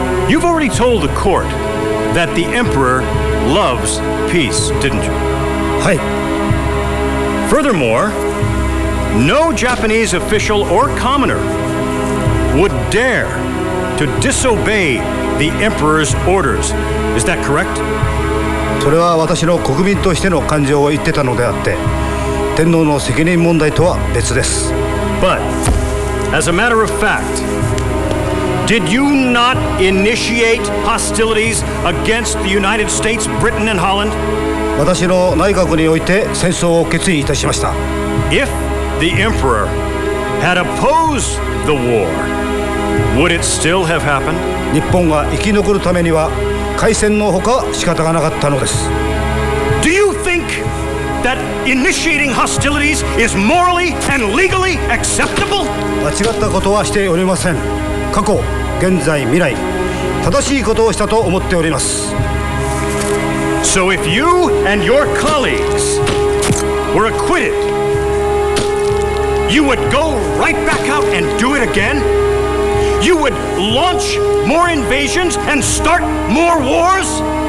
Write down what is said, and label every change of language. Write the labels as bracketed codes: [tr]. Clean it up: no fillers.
[en] You've already told the court that the emperor loves peace, didn't you? [ja] はい。 [en] Furthermore, no Japanese official or commoner would dare to disobey the emperor's orders. Is that correct? [ja] それは私の国民としての感情を言ってたのであって、天皇の責任問題とは別です。 [en] But, as a matter of fact, Did you not initiate hostilities against the United States, Britain, and Holland? [ja] 私の内閣において戦争を決意いたしました。 [en] If the emperor had opposed the war, would it still have happened? [ja] 日本が生き残るためには開戦のほか仕方がなかったのです。 [en] Do you think that initiating hostilities is morally and legally acceptable? [ja] 間違ったことはしておりません。過去、現在、未来、正しいことをしたと思っております。 [en] So if you and your colleagues were acquitted, you would go right back out and do it again? You would launch more invasions and start more wars?